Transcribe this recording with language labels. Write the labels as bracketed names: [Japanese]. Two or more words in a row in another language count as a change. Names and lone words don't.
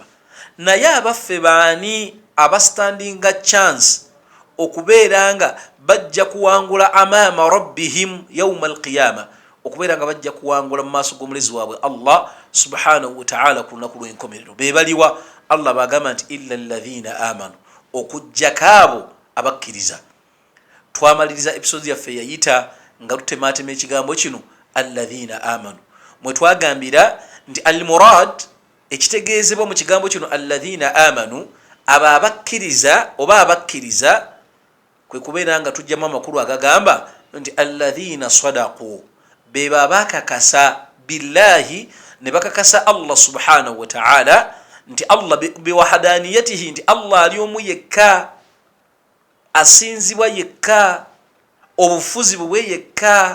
[Ganda] Naye abaffe baani abastandinga chance okubeera nga bajja kuwangula [Arabic] أمام ربهم يوم القيامة, [Ganda] okubeera nga bajja kuwangula mu maaso g'omulizi waabwe [Arabic] الله سبحانه وتعالى [Ganda] ku lunaku lw'enkomerero? Beebaliwa? Allah bagamba nti [Arabic] إلا الذين آمنوا, [Ganda] okujjako abo abakkiriza. Twamaliriza episode yaffe yayita nga tutematema ekigambo kino [Arabic] الذين آمنوا, [Ganda] mwe twagambira nti almurad, ekitegeezebwa mu kigambo kino [Arabic] الذين آمنوا, [Ganda] abo abakkiriza oba abakkiriza, kwe kubeera nga tujjamu amakulu agagamba nti [Arabic] الذين صدقوا, [Ganda] be babakakasa billahi, ne bakakasa [Arabic] الله سبحانه وتعالى [Ganda] nti [Arabic] الله بوحدانيته, [Ganda] nti Allah ali omu yekka, asinzibwa yekka, obufuzi bwe yekka.